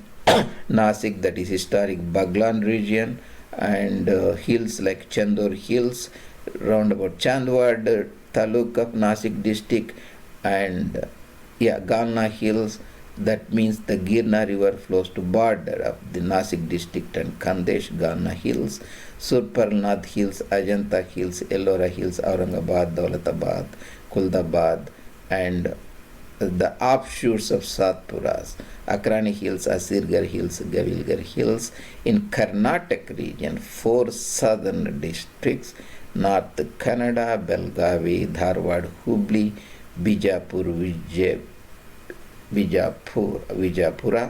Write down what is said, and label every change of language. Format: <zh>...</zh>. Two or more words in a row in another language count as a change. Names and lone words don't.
<en>Nasik, that is historic Baglan region, and hills like Chandur Hills, round about Chandwad Taluk of Nasik district, and Galna Hills, that means the Girna River flows to border of the Nasik district and Khandesh, Galna Hills, Surparnath Hills, Ajanta Hills, Ellora Hills, Aurangabad, Daulatabad, Kuldabad, and the offshoots of Satpuras, Akrani Hills, Asirgarh Hills, Gavilgarh Hills. In Karnataka region, 4 southern districts, North Kannada, Belgavi, Dharwad, Hubli, Bijapur, Vijapura.</en>